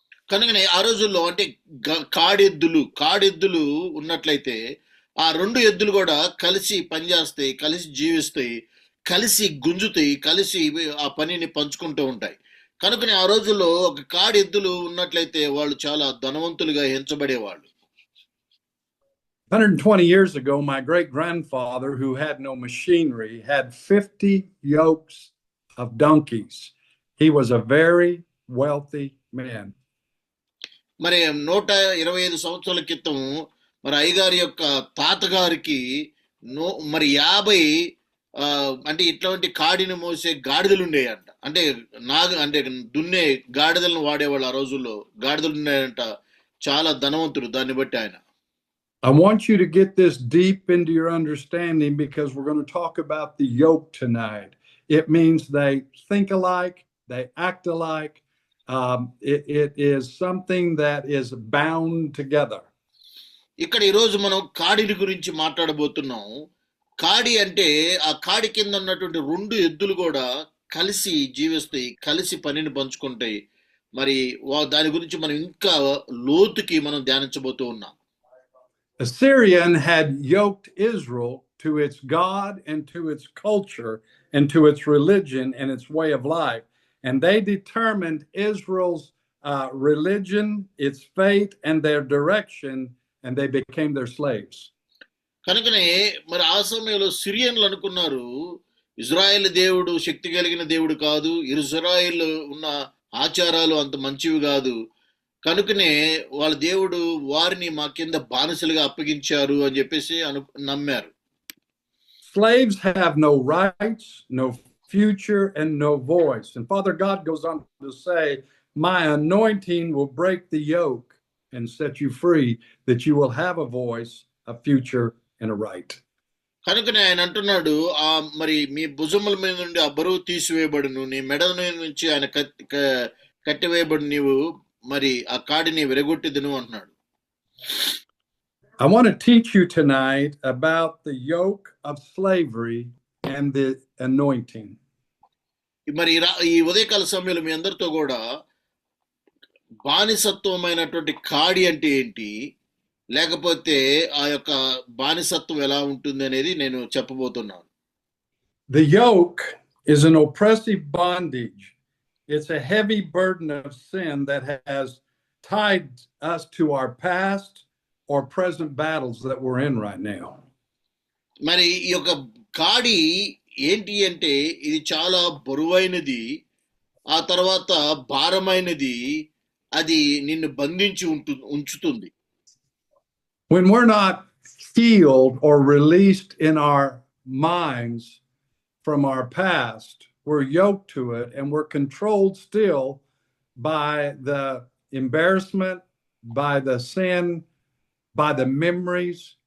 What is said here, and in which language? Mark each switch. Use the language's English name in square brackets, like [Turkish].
[Telugu] కనుకనే ఆ రోజుల్లో అంటే కాడెద్దులు ఉన్నట్లయితే ఆ రెండు ఎద్దులు కూడా కలిసి పనిచేస్తాయి, కలిసి జీవిస్తాయి, కలిసి గుంజుతాయి, కలిసి ఆ పనిని పంచుకుంటూ ఉంటాయి. కనుకనే ఆ రోజుల్లో ఒక కాడెద్దులు ఉన్నట్లయితే వాళ్ళు చాలా ధనవంతులుగా ఎంచబడేవాళ్ళు. [English] 120 years ago, my great-grandfather, who had no machinery, had 50 yokes of donkeys. He was a very wealthy man. [Telugu] మరి 125 సంవత్సరాల క్రితం మరి అయ్యగారి యొక్క తాతగారికి మరి 50 అంటే ఇట్లాంటి కాడిని మోసే గాడిదలు ఉండేయంట. అంటే దున్నే గాడిదలను వాడేవాళ్ళు ఆ రోజుల్లో. గాడిదలు ఉన్నాయంట, చాలా ధనవంతుడు. దాన్ని బట్టి ఆయన [English] I want you to get this deep into your understanding, because we're going to talk about the yoke tonight. It means they think alike, they act alike. It is something that is bound together. [Telugu] ఇక్కడ ఈరోజు మనం కాడిని గురించి మాట్లాడబోతున్నాం. కాడి అంటే ఆ కాడి కింద ఉన్నటువంటి 2 ఎద్దులు కూడా కలిసి జీవిస్తాయి, కలిసి పనిని పంచుకుంటాయి. మరి దాని గురించి మనం ఇంకా లోతుకి మనం ధ్యానించబోతూ ఉన్నాం. [English] Assyrian had yoked Israel to its God and to its culture and to its religion and its way of life. And they determined Israel's religion, its fate, and their direction, and they became their slaves. [Telugu] కనుకనే మరి ఆ సమయంలో సిరియన్లు అనుకున్నారు, Israel దేవుడు శక్తి కలిగిన దేవుడు కాదు, Israel ఉన్న ఆచారాలు అంత మంచివి కాదు, కనుకనే వాళ్ళ దేవుడు వారిని మా కింద బానిసలుగా అప్పగించారు అని చెప్పేసి నమ్మారు. [English] Slaves have no rights, no future, and no voice. And Father God goes on to say, my anointing will break the yoke and set you free, that you will have a voice, a future, and a right. [Telugu] కనుకనే ఆయన అంటున్నాడు, మరి మీ భుజముల మీద నుండి ఆ బరువు తీసివేయబడును, నీ మెడల నుంచి ఆయన కట్టివేయబడి నీవు మరి ఆ కాడిని విరగొట్టిదును అంటున్నాడు. [English] I want to teach you tonight about the yoke of slavery and the anointing. [Telugu] మరి ఈ ఉదయకాల సమయంలో మీ అందరితో కూడా బానిసత్వమైనటువంటి కాడి అంటే ఏంటి, లేకపోతే ఆ యొక్క బానిసత్వం ఎలా ఉంటుంది అనేది నేను చెప్పబోతున్నాను. [English] The yoke is an oppressive bondage. It's a heavy burden of sin that has tied us to our past or present battles that we're in right now. [Telugu] మరి ఈ యొక్క కాడి ఏంటి అంటే ఇది చాలా బరువైనది, ఆ తర్వాత భారమైనది, అది నిన్ను బంధించి ఉంచుతుంది. [English] When we're not healed or released in our minds from our past, we're yoked to it and we're controlled still by the embarrassment, by the sin, by the memories.